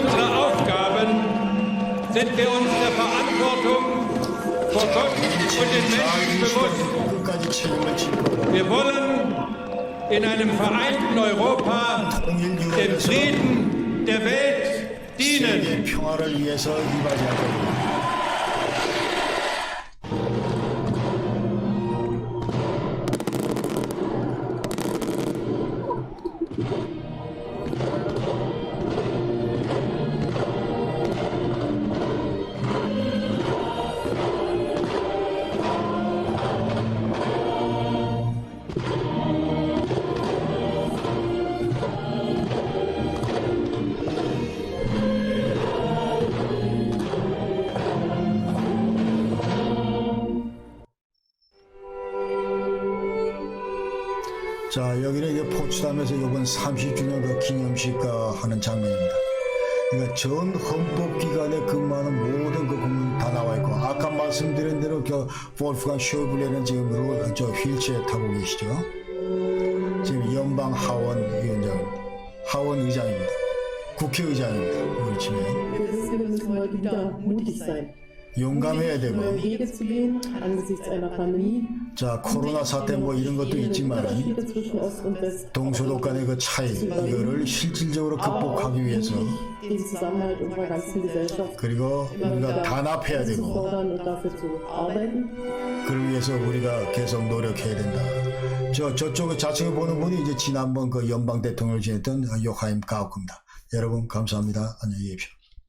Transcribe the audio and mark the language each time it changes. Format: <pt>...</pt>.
<de>unsere Aufgaben sind wir uns der Verantwortung vor Gott und den Menschen bewusst.</de> <ko>끝까지 책임을 질 거고,</ko> <de>Wir wollen in einem vereinten Europa</de> <ko>통일</ko> <de>dem</de> <ko>유럽에서</ko> <de>Frieden der Welt dienen.</de> <ko>세계 평화를 위해서 이바지할 겁니다. 자, 여기는 이제 포츠담에서 이번 30주년 그 기념식 하는 장면입니다. 그러니까 전 헌법기관에 근무하는 모든 그 국민 다 나와 있고, 아까 말씀드린 대로 그 볼프강 쇼블레는 지금 저 휠체어 타고 계시죠. 지금 연방 하원 위원장입니다. 하원 의장입니다. 국회의장입니다. 우리 치면</ko> <de>Wir müssen heute wieder mutig sein.</de> <ko>용감해야 되고,</ko> <de>Neue Wege zu gehen angesichts einer Pandemie.</de> <ko>자, 코로나 사태 뭐 이런 것도 있지만</ko> <de>Unterschiede zwischen Ost und West.</de> <ko>동서독 간의 그 차이, 이거를 실질적으로 극복하기 위해서,</ko> <de>Den Zusammenhalt unserer ganzen Gesellschaft</de> <ko>그리고 우리가 단합해야</ko> <de>zu</de> <ko>되고,</ko> <de>fordern und dafür zu arbeiten.</de> <ko>그를 위해서 우리가 계속 노력해야 된다. 저쪽 좌측에 보는 분이 이제 지난번 그 연방 대통령을 지냈던 요하임 가우크입니다. 여러분 감사합니다. 안녕히 계십시오.</ko>